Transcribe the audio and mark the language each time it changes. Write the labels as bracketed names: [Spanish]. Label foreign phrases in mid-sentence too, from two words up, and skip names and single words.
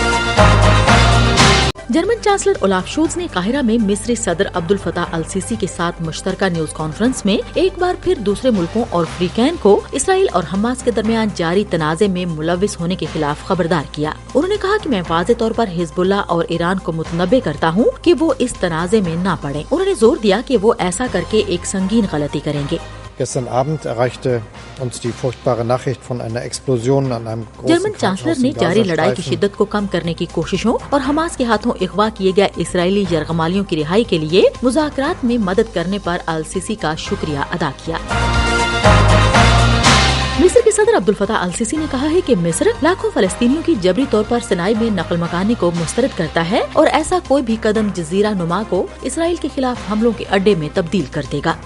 [Urdu] جرمن چانسلر اولاف شولز نے قاہرہ میں مصری صدر عبدالفتاح السیسی کے ساتھ مشترکہ نیوز کانفرنس میں ایک بار پھر دوسرے ملکوں اور فریقین کو اسرائیل اور حماس کے درمیان جاری تنازع میں ملوث ہونے کے خلاف خبردار کیا۔ انہوں نے کہا کہ میں واضح طور پر حزب اللہ اور ایران کو متنبع کرتا ہوں کہ وہ اس تنازع میں نہ پڑیں۔ انہوں نے زور دیا کہ وہ ایسا کر کے ایک سنگین غلطی کریں گے۔ [German] Gestern Abend erreichte uns die furchtbare Nachricht von einer Explosion an einem großen [Urdu] جرمن چانسلر نے جاری لڑائی کی شدت کو کم کرنے کی کوششوں اور حماس کے ہاتھوں اغوا کیے گئے اسرائیلی یرغمالیوں کی رہائی کے لیے مذاکرات میں مدد کرنے پر السیسی کا شکریہ ادا کیا۔ مصر کے صدر عبدالفتاح السیسی نے کہا ہے کہ مصر لاکھوں فلسطینیوں کی جبری طور پر سینائی میں نقل مکانی کو مسترد کرتا ہے اور ایسا کوئی بھی قدم جزیرہ نما کو اسرائیل کے خلاف حملوں کے اڈے میں تبدیل کر دے گا۔